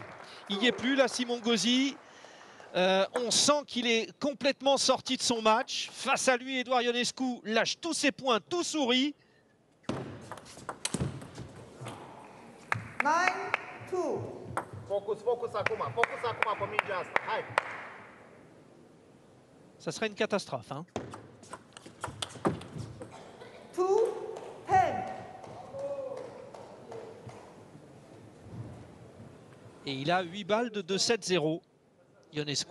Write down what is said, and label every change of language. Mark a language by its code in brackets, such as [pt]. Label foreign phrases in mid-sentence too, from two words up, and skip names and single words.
[fr] Il n'y est plus, là, Simon Gauzy. On sent qu'il est complètement sorti de son match. Face à lui, Edouard Ionescu lâche tous ses points, tout sourit. 9-2. [ro] Focus acum pe mingea asta. Hai. [fr] Ça serait une catastrophe, hein. 2-10. Et il a 8 balles de 2-7-0, Ionescu.